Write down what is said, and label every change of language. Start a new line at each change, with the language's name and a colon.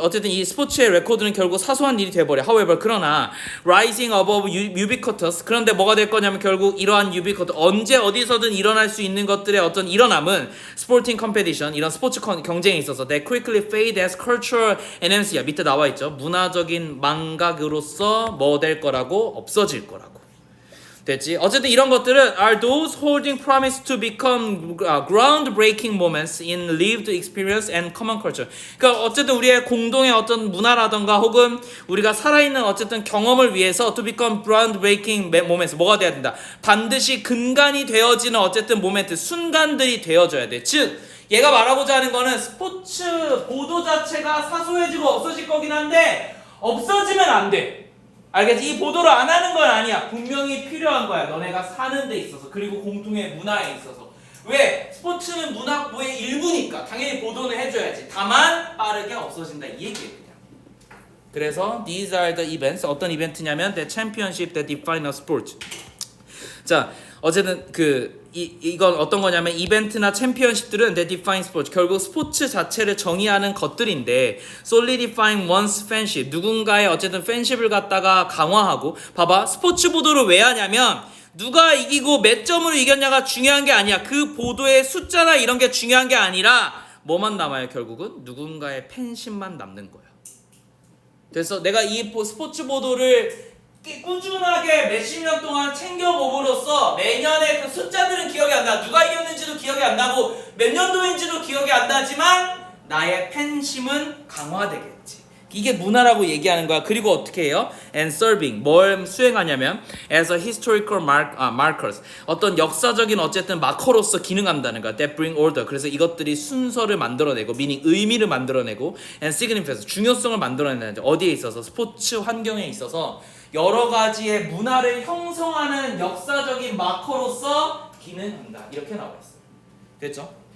Korean: 어쨌든 이 스포츠의 레코드는 결국 사소한 일이 돼버려. However, 그러나
English: rising above ubiquitous.
Korean: 그런데 뭐가 될 거냐면 결국 이러한 ubiquitous, 언제 어디서든 일어날 수 있는 것들의 어떤 일어남은
English: sporting competition,
Korean: 이런 스포츠 경쟁에 있어서
English: that quickly fade as cultural NMC
Korean: 야. 밑에 나와 있죠. 문화적인 망각으로서 뭐 될 거라고? 없어질 거라고. 됐지? 어쨌든 이런 것들은
English: are those holding promise to become groundbreaking moments in lived experience and common culture.
Korean: 그러니까 어쨌든 우리의 공동의 어떤 문화라던가 혹은 우리가 살아있는 어쨌든 경험을 위해서
English: to become groundbreaking moments
Korean: 뭐가 돼야 된다? 반드시 근간이 되어지는 어쨌든 모멘트, 순간들이 되어져야 돼. 즉 얘가 말하고자 하는 거는 스포츠 보도 자체가 사소해지고 없어질 거긴 한데 없어지면 안 돼. 알겠지? 이 보도를 안 하는 건 아니야. 분명히 필요한 거야. 너네가 사는 데 있어서. 그리고 공통의 문화에 있어서. 왜? 스포츠는 문학부의 일부니까. 당연히 보도는 해줘야지. 다만 빠르게 없어진다. 이 얘기예요. 그냥. 그래서
English: these are the events.
Korean: 어떤 이벤트냐면
English: the championship that define a sport.
Korean: 자, 어쨌든 이건 어떤 거냐면 이벤트나 챔피언십들은
English: they define sports.
Korean: 결국 스포츠 자체를 정의하는 것들인데
English: solidifying one's fanship.
Korean: 누군가의 어쨌든 팬십을 갖다가 강화하고 봐봐. 스포츠 보도를 왜 하냐면 누가 이기고 몇 점으로 이겼냐가 중요한 게 아니야. 그 보도의 숫자나 이런 게 중요한 게 아니라 뭐만 남아요? 결국은 누군가의 팬심만 남는 거예요. 그래서 내가 이 스포츠 보도를 꾸준하게 몇십 년 동안 챙겨봄으로써 매년의 그 숫자들은 기억이 안 나. 누가 이겼는지도 기억이 안 나고 몇 년도인지도 기억이 안 나지만 나의 팬심은 강화되겠지. 이게 문화라고 얘기하는 거야. 그리고 어떻게 해요?
English: And serving.
Korean: 뭘 수행하냐면
English: as a historical markers.
Korean: 어떤 역사적인 어쨌든 마커로서 기능한다는 거야.
English: That bring order.
Korean: 그래서 이것들이 순서를 만들어내고 meaning 의미를 만들어내고
English: and significance.
Korean: 중요성을 만들어내는 어디에 있어서? 스포츠 환경에 있어서 여러 가지의 문화를 형성하는 역사적인 마커로서 기능한다. 이렇게 나와 있어요. 됐죠?